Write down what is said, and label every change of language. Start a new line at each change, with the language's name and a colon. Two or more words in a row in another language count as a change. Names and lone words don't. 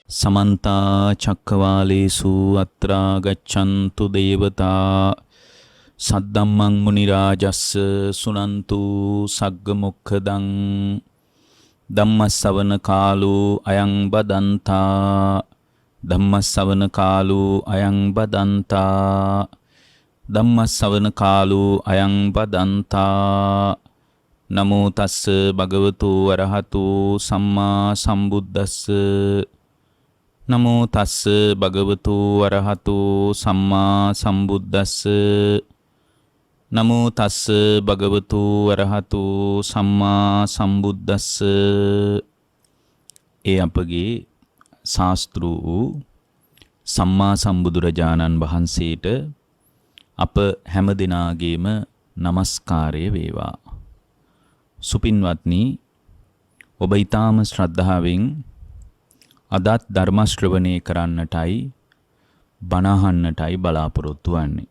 Pali: समन्ता चक्रवालेषु अत्रा गच्छन्तु देवता सद्दम्मं मुनिराजस्य सुनन्तु सग्गमुखदं धम्मश्रवण कालो अयं बदन्ता धम्मश्रवण कालो अयं बदन्ता धम्मश्रवण कालो अयं बदन्ता नमो तस्स भगवतो अरहतो सम्मा सम्बुද්දස්ස නමෝ තස්ස භගවතු අරහතෝ සම්මා සම්බුද්දස්ස නමෝ තස්ස භගවතු අරහතෝ සම්මා සම්බුද්දස්ස.
Sinhala: ඒ අපගේ ශාස්ත්‍රු වූ සම්මා සම්බුදුරජාණන් වහන්සේට අප හැම දිනාගේම নমස්කාරය වේවා. සුපින්වත්නි, ඔබ ඊටාම ශ්‍රද්ධාවෙන් අදත් ධර්ම ශ්‍රවණය කරන්නටයි බණ අහන්නටයි බලාපොරොත්තු වෙන්නේ.